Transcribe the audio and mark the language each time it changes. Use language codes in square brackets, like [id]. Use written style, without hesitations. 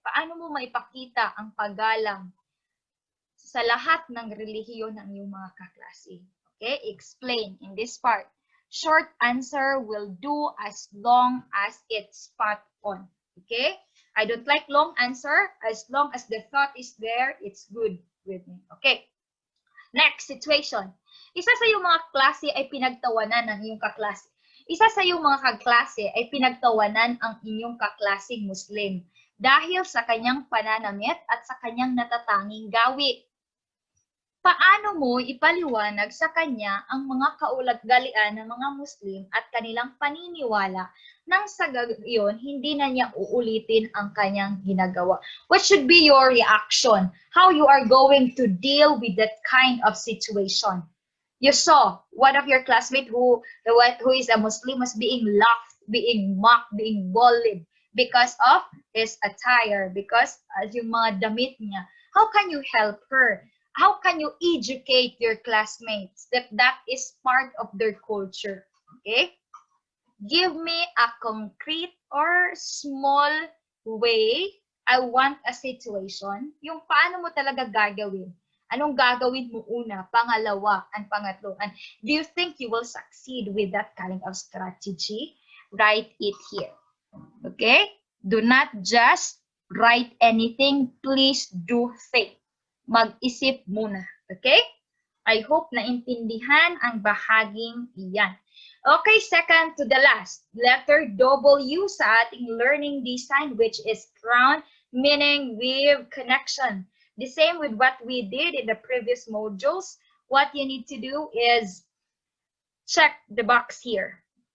[tl] Paano mo maipakita ang paggalang sa lahat ng relihiyon ng iyong mga kaklase? [en] Okay, explain in this part. Short answer will do as long as it's spot on. Okay? I don't like long answer. As long as the thought is there, it's good with me. Okay. Next situation. [tl] Isa sa iyong mga klase ay pinagtawanan ng iyong kaklase. Isa sa iyong mga kaklase ay pinagtawanan ang inyong kaklaseng Muslim dahil sa kanyang pananamit at sa kanyang natatanging gawi. Paano mo ipaliwanag sa kanya ang mga kaulat-galian ng mga Muslim at kanilang paniniwala nang sa gayon hindi na niya uulitin ang kanyang ginagawa? [en] What should be your reaction? How you are going to deal with that kind of situation? You saw one of your classmates who is a Muslim was being laughed, being mocked, being bullied because of his attire, because [tl] yung mga damit niya. [en] How can you help her? How can you educate your classmates that that is part of their culture? Okay? Give me a concrete or small way. I want a situation. [tl] Yung paano mo talaga gagawin. Anong gagawin mo una, pangalawa, and pangatlo? [en] And do you think you will succeed with that kind of strategy? Write it here. Okay? Do not just write anything. Please do think. [tl] Mag-isip muna. [en] Okay? I hope [tl] naintindihan ang bahaging iyan. [en] Okay, second to the last. Letter W sa ating learning design, which is crown, meaning with connection. The same with what we did in the previous modules. What you need to do is check the box here.